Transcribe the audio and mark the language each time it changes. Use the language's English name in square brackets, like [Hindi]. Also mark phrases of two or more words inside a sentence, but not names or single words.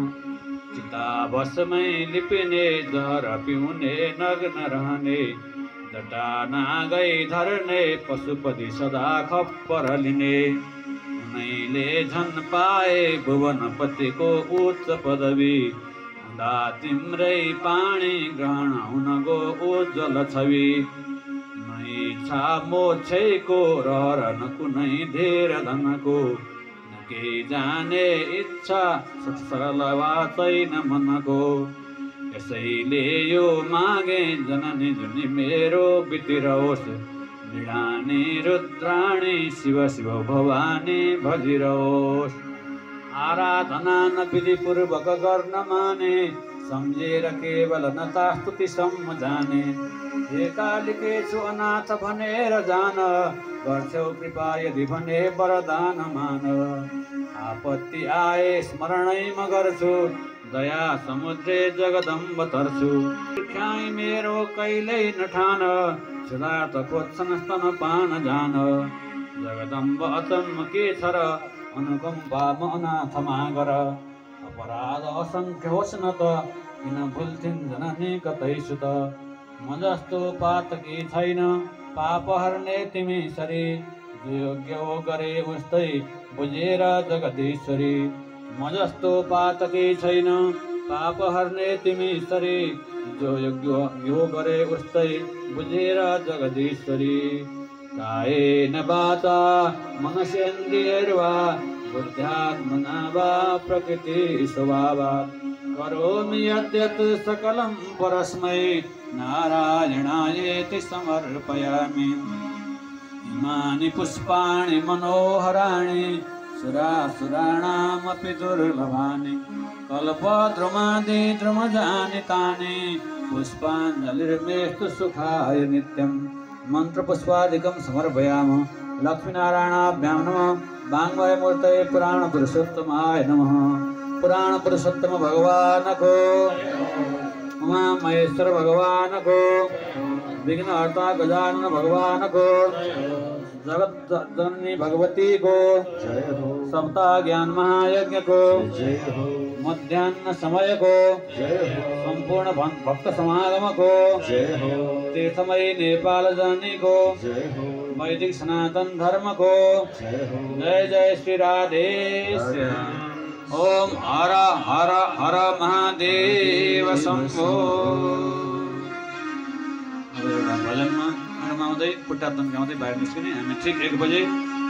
[Nepali] चिताभस्मै लिपिने जहर पिउने नग्न रहने जटा नागै धर्ने पशुपति सदा खप्पर लिने उनैले झन् पाए भुवनपतिको उच्च पदवी हुँदा तिम्रै पाणी ग्रहण हुन गो उज्जवल छवि नै इच्छा मोक्षैको रहर न कुनै धेर धनको न केही जाने इच्छा सरल वा छैन मनको यसैले यो मागे जननी जुनी मेरो बितिरहोस् मृडानी रुद्राणी शिव शिव भवानी भजिरहोस् आराधना न विधिपूर्वक गर्न माने सम्झेर केवल नता स्तुति सम्म जाने हे कालिकेछु अनाथ भनेर जान गर्छौ कृपा यदि भने वरदान मान आपत्ति आए स्मरणै म गर्छु दया समुद्रे जगदम्ब तर्छु ख्याई मेरो कहिल्यै नठान सिद्धार्थ खोज्छन् स्तन पान जान जगदम्ब अचम्म के छ र अनुकम्पा म अनाथमा गर अपराध असङ्ख्य होस् न त किन भुल्थिन् जननी कतै सुत म जस्तो पातकी छैन पाप हर्ने तिमी सरी जो योग्य हो गरे उस्तै बुझेर जगदीश्वरी म जस्तो पातकी छैन पाप हर्ने तिमी सरी जो योग्य हो गरे उस्तै बुझेर जगदीश्वरी [Sanskrit] कायेन वाचा मनसेन्द्रियैर्वा बुद्ध्यात्मना वा प्रकृति स्वभावात् करोमि यद्यत् सकलं परस्मै नारायणायेति समर्पयामि इमानि पुष्पाणि मनोहराणि सुरासुराणामपि दुर्लभानि कल्पद्रुमादि द्रुमजानि तानि पुष्पाञ्जलिर्मेस्तु सुखाय नित्यम् मंत्रपुष्पादिकं समर्पयामः लक्ष्मीनारायणाभ्यां नमः वाङ्मयमूर्तये पुराणपुरुषोत्तमाय नमः पुराणपुरुषोत्तम [Nepali] भगवान को उमा महेश्वर भगवान को विघ्नहर्ता गजानन भगवान को जगत जननी भगवती को सप्ताह ज्ञान महायज्ञ को मध्याह्न समय को संपूर्ण भक्त समागम को तीर्थमयी नेपाल जननी को वैदिक सनातन धर्म को जय जय श्री राधे ओम हर हर हर महादेव शंभो। भजनमा गाउँदै खुट्टा तन्काउँदै बाहिर निस्किने हामी ठीक 1 बजे